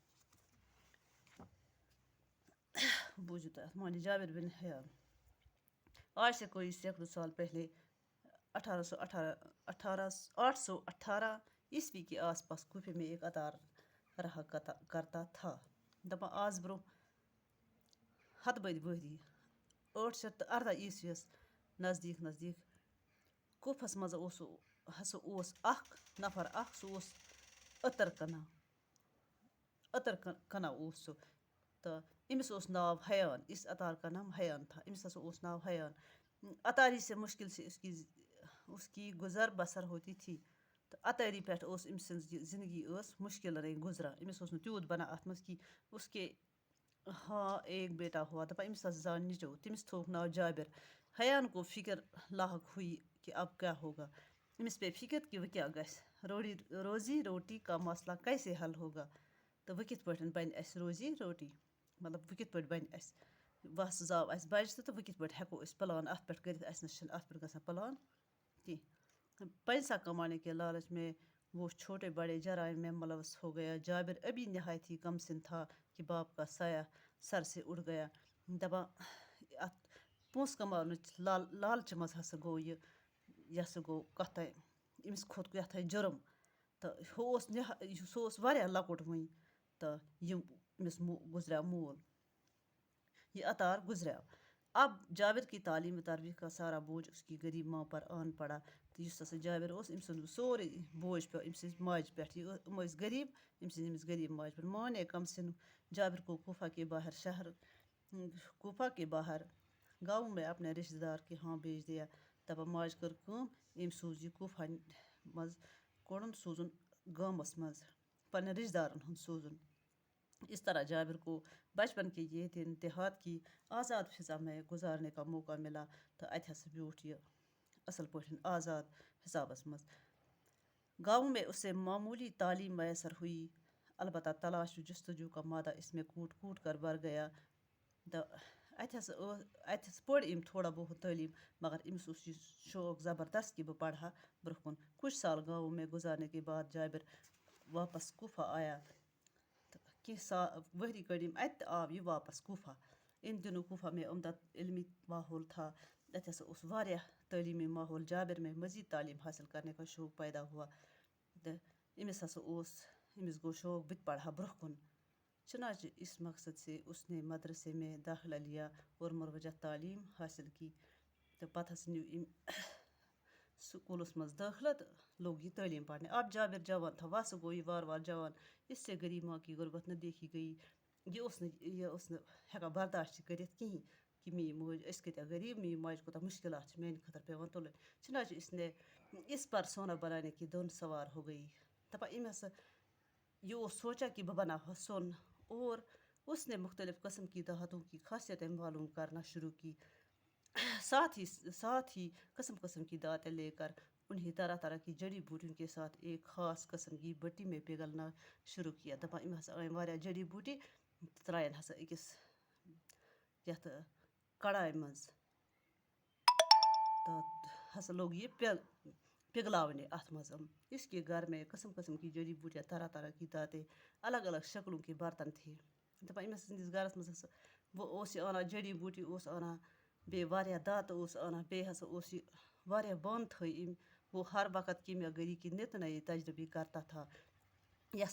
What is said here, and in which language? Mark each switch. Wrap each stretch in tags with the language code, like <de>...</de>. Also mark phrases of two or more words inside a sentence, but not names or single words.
<ur>جابر بن حیان۔ آج سے کوئی سینکڑوں سال پہلے 818 کے آس پاس کوفے میں ایک عطار رہا کرتا تھا۔</ur> <ks>دپان آز برونٛہہ 100 ؤری 818 نزدیک کوفس منٛز ہسا اوس اکھ نفر سُہ اوس عطر کٕنان اوس سُہ، تہٕ أمِس اوس ناو حیان۔</ks> <ur>اس عطار کا نام حیان تھا۔</ur> <ks>أمِس ہسا اوس ناو حیان۔</ks> <ur>عطاری سے مشکل سے اس کی گزر بسر ہوتی تھی،</ur> <ks>تہٕ عطاری پٮ۪ٹھ اوس أمۍ سٕنٛز یہِ زندگی ٲس مشکل رٔنٛگۍ گُزران۔ أمِس اوس نہٕ تیوٗت بنان اَتھ منٛز کینٛہہ۔</ks> <ur>اس کے ہاں ایک بیٹا ہوا،</ur> <ks>دپان أمِس ہسا زاو نیٚچو، تٔمِس تھووُکھ ناو جابر۔</ks> <ur>حیان کو فکر لاحق ہوئی کہ اب کیا ہوگا۔</ur> <ks>أمِس پے فکر کہ وۄنۍ کیٛاہ گژھِ،</ks> <ur>روزی روٹی کا مسئلہ کیسے حل ہوگا،</ur> <ks>تہٕ وۄنۍ کِتھ پٲٹھۍ بنہِ اَسہِ روزی روٹی، مطلب وۄنۍ کِتھ پٲٹھۍ بنہِ اَسہِ، وَس زاو اَسہِ بچہِ تہٕ وۄنۍ کِتھ پٲٹھۍ ہٮ۪کو أسۍ پلان اَتھ پٮ۪ٹھ کٔرِتھ، اَسہِ نہ چھِنہٕ اَتھ پٮ۪ٹھ گژھان پلان کینٛہہ۔</ks> <ur>پیسہ کمانے کے لالچ میں وہ چھوٹے بڑے جرائم میں ملوث ہو گیا۔ جابر ابھی نہایت ہی کم سن تھا کہ باپ کا سایہ سر سے اٹھ گیا۔</ur> <ks>دپان اتھ پونٛسہٕ کماونٕچ لالچہِ منٛز ہسا گوٚو یہِ ہسا گوٚو کتھاہ أمِس کھوٚت یتھاہ جُرم، تہٕ سُہ اوس واریاہ لۄکُٹ وٕنہِ، تہٕ أمِس گُزریٛوو مول، یہ عطار گزریٛوو۔</ks> <ur>اب جابر کی تعلیم و تربیت کا سارا بوجھ اس کی غریب ماں پر آن پڑا۔</ur> <ks>تہٕ یُس ہسا جابر اوس، أمۍ سُنٛد سورُے بوجھ پیوٚو أمۍ سٕنٛزِ ماجہِ پٮ۪ٹھ۔ یِم ٲسۍ غریب، أمِس غریب ماجہِ پٮ۪ٹھ۔</ks> <ur>ماں نے کم سن جابر کو کوفہ کے باہر گاؤں میں اپنے رشتہ دار کے ہاں بھیج دیا۔</ur> <ks>دپان ماجہِ کٔر کٲم، أمۍ سوٗز یہِ کوفہ منٛز، کوٚڑُن سوٗزُن گامس منٛز، پننٮ۪ن رشتہ دارن ہُنٛد سوٗزُن۔</ks> <ur>اس طرح جابر کو بچپن کے یہ دن دیہات کی آزاد فضا میں گزارنے کا موقع ملا،</ur> <ks>تو اتہِ ہسا بیوٗٹھ یہِ اصل پٲٹھۍ آزاد حسابس منٛز۔</ks> <ur>گاؤں میں اسے معمولی تعلیم میسر ہوئی، البتہ تلاش و جستجو کا مادہ اس میں کوٹ کوٹ کر بھر گیا.</ur> <ks>تو اتھ پوٚر أمۍ</ks> <ur>تھوڑا بہت</ur> <ks>تعلیٖم مگر أمِس اوس یہِ شوق زبردست کہ بہٕ پَرٕ ہا برونٛہہ کُن.</ks> <ur>کچھ سال گاؤں میں گزارنے کے بعد جابر واپس کوفہ آیا.</ur> <ks>تہٕ کینٛہہ ؤری کٔڑۍ أمۍ اَتہِ تہٕ آو یہِ واپس کوفہ.</ks> <ur>ان دنوں کوفہ میں عمدہ علمی ماحول تھا.</ur> <ks>اتھ ہسا اوس واریاہ تعلیمی ماحول.</ks> <ur>جابر میں مزید تعلیم حاصل کرنے کا شوق پیدا ہوا.</ur> <ks>تہٕ أمِس ہسا اوس أمِس گوٚو شوق بہٕ تہِ پَرٕ ہا برونٛہہ کُن.</ks> <ur>چنانچہ اس مقصد سے اس نے مدرسے میں داخلہ لیا اور مروجہ تعلیم حاصل کی.</ur> <ks>تو پتہٕ ہسا نیوٗ أمۍ سکوٗلس منٛز دٲخلہ تہٕ</ks> <ur>لوگ یہ تعلیم پڑھنے. اب جابر جوان تھا.</ur> <ks>ویسے گوٚو یہِ وارٕ وارٕ جوان.</ks> <ur>اس سے غریب ماں کی غربت نہ دیکھی گئی.</ur> <ks>یہ اوس نہٕ ہٮ۪کان برداشت تہِ کٔرِتھ کِہیٖنۍ کہ میٛٲنۍ موج أسۍ کۭتیٛاہ غریٖب میٛٲنۍ ماجہِ کوٗتاہ مُشکلات چھِ میٛانہِ خٲطرٕ پٮ۪وان تُلٕنۍ.</ks> <ur>چنانچہ اس نے اس پر سونا بنانے کی دھن سوار ہو گئی.</ur> <ks>دپان أمۍ ہسا یہ اوس سوچا کہ بہٕ بناوٕ سۄن</ks> <ur>اور اس نے مختلف قسم کی دھاتوں کی خاصیتیں معلوم کرنا شروع کی. ساتھ ہی قسم قسم کی دھاتیں لے کر انہیں طرح طرح کی جڑی بوٹیوں کے ساتھ ایک خاص قسم کی بٹی میں پگھلنا شروع کیا.</ur> <ks>دپان أمۍ ہسا أنۍ واریاہ جڑی بوٹی ترٛایَن ہسا أکِس یَتھ کڑاے منٛز تو ہسا</ks> <ur>لوگ یہ پگھلاونے</ur> <ks>اتھ منٛز.</ks> <ur>اس کے گھر میں قسم قسم کی جڑی بوٹیاں طرح طرح کی دھاتیں الگ الگ شکلوں کے برتن تھے.</ur> <ks>دپان أمِس سٕنٛدِس گھرس منٛز ہسا اوس یہِ اَنان جڑی بوٹی اوس اَنان بیٚیہِ واریاہ دھاتہٕ اوس اَنان بیٚیہِ ہسا اوس یہِ واریاہ بانہٕ تھٲے أمۍ.</ks> <ur>وہ ہر وقت کیمیا گری کی نت نئی تجربے کرتا تھا.</ur> <ks>یہ ہسا</ks>